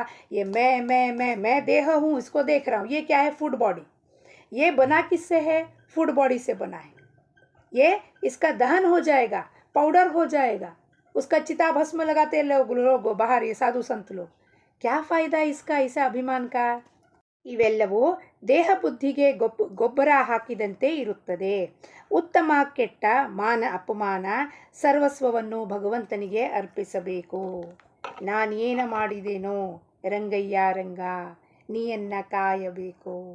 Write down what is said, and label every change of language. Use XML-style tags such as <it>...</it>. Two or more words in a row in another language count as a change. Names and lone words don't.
<hi>ये मैं देह हूँ, इसको देख रहा हूँ। ये क्या है?</hi> <en>food body.</en> <hi>ये बना किससे है?</hi> <en>food body</en> <hi>से बना है। ये इसका दहन हो जाएगा, पाउडर हो जाएगा, उसका चिता भस्म लगाते लोग बाहर, ये साधु संत लोग। क्या फ़ायदा इसका, इस ಅಭಿಮಾನ का?</hi> <kn>ಇವೆಲ್ಲವೂ ದೇಹ ಬುದ್ಧಿಗೆ ಗೊಬ್ಬರ ಹಾಕಿದಂತೆ ಇರುತ್ತದೆ. ಉತ್ತಮ ಕೆಟ್ಟ ಮಾನ ಅಪಮಾನ ಸರ್ವಸ್ವವನ್ನು ಭಗವಂತನಿಗೆ ಅರ್ಪಿಸಬೇಕು. ನಾನೇನು ಮಾಡಿದೆನೋ ರಂಗಯ್ಯ ರಂಗ, ನೀಯನ್ನ ಕಾಯಬೇಕು.</kn>